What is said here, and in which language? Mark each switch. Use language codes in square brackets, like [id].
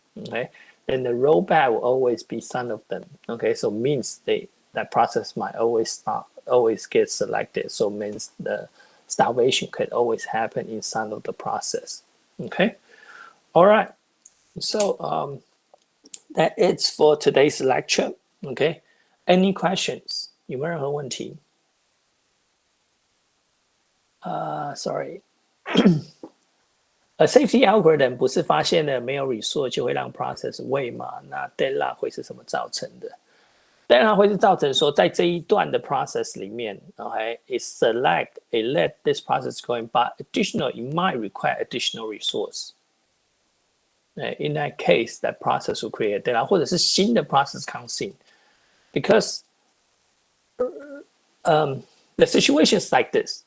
[en] Okay, then the rollback will always be some of them. Okay, so means that process might always get selected. So means the starvation could always happen inside of the process. Okay, all right. So that it's for today's lecture. Okay, any questions? [zh] 有没有任何问题？Sorry. A safety algorithm 不是发现了没有 resource 就会让 process wait 吗？那 deadlock 会是什么造成的？ [en] deadlock [zh] 会是造成说在这一段的 process 里面 [en] ，OK， it select, it let this process going, but additional, it might require additional resource. In that case, that process will create a deadlock, [zh] 或者是新的 [en] process comes in, because the situation is like this.